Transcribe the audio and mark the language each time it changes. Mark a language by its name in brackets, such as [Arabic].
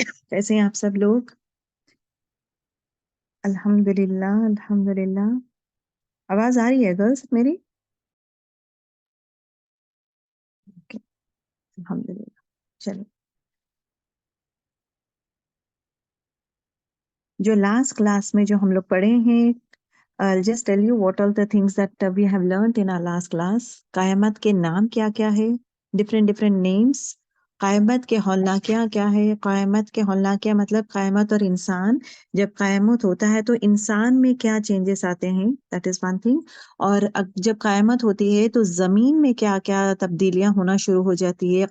[Urdu] کیسے ہیں آپ سب لوگ؟ الحمدللہ الحمدللہ. آواز آ رہی ہے گرلس میری؟ Okay. الحمدللہ. چلو، جو لاسٹ کلاس میں جو ہم لوگ پڑھے ہیں، [English] I'll just tell you what all the things that we have learned in our last class. [Urdu] قیامت کے نام کیا کیا ہے؟ [English] different names. [Urdu] قیامت کے ہولناکیاں کیا ہے؟ قیامت کے ہولناکیاں مطلب قیامت اور انسان. جب قیامت ہوتا ہے تو انسان میں کیا چینجز آتے ہیں، [English] that is one thing. [Urdu] اور جب قیامت ہوتی ہے تو زمین میں کیا کیا تبدیلیاں ہونا شروع ہو جاتی ہے.